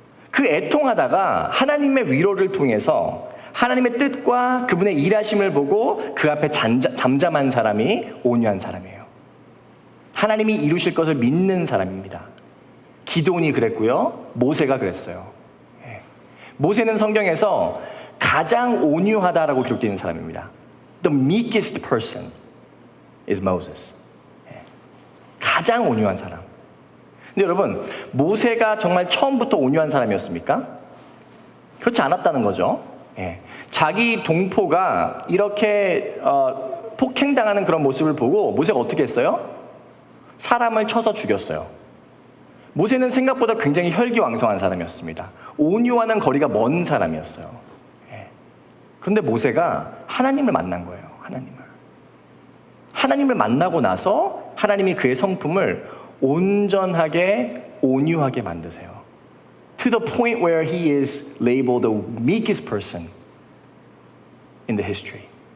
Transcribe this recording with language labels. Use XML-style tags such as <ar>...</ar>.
<ko>그 애통하다가 하나님의 위로를 통해서 하나님의 뜻과 그분의 일하심을 보고 그 앞에 잠잠한 사람이 온유한 사람이에요. 하나님이 이루실 것을 믿는 사람입니다. 기드온이 그랬고요. 모세가 그랬어요. 모세는 성경에서 가장 온유하다라고 기록되어 있는 사람입니다.</ko> <en>The meekest person is Moses.</en> <ko>가장 온유한 사람. 근데 여러분, 모세가 정말 처음부터 온유한 사람이었습니까? 그렇지 않았다는 거죠. 자기 동포가 이렇게 폭행당하는 그런 모습을 보고 모세가 어떻게 했어요? 사람을 쳐서 죽였어요. 모세는 생각보다 굉장히 혈기왕성한 사람이었습니다. 온유와는 거리가 먼 사람이었어요. 그런데 모세가 하나님을 만난 거예요. 하나님을 만나고 나서 하나님이 그의 성품을 온전하게 온유하게 만드세요.</ko> <en>To the point where he is labeled the meekest person in the history.</en>